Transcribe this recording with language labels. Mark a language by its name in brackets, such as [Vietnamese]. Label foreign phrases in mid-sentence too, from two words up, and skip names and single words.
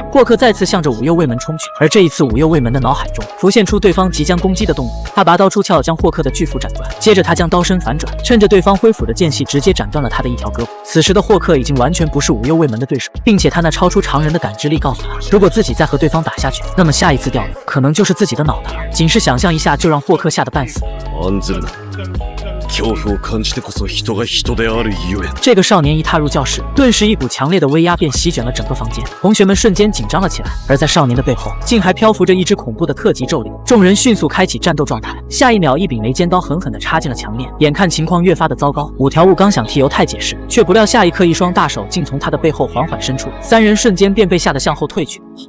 [Chinese] 霍克再次向着五右卫门冲去，而这一次五右卫门的脑海中浮现出对方即将攻击的动物，他拔刀出鞘将霍克的巨斧斩断，接着他将刀身反转，趁着对方挥斧的间隙直接斩断了他的一条胳膊。此时的霍克已经完全不是五右卫门的对手，并且他那超出常人的感知力告诉他，如果自己再和对方打下去，那么下一次掉的可能就是自己的脑袋了。仅是想象一下就让霍克吓得半死。 [Japanese] 案ずるな。恐怖を感じてこそ人が人であるゆえ。 [Chinese] 这个少年一踏入教室，顿时一股强烈的威压便席卷了整个房间，同学们瞬间紧张了起来。而在少年的背后，竟还漂浮着一只恐怖的特级咒灵。众人迅速开启战斗状态，下一秒，一柄雷尖刀狠狠地插进了墙面。眼看情况越发的糟糕，五条悟刚想替犹太解释，却不料下一刻，一双大手竟从他的背后缓缓伸出，3人瞬间便被吓得向后退去。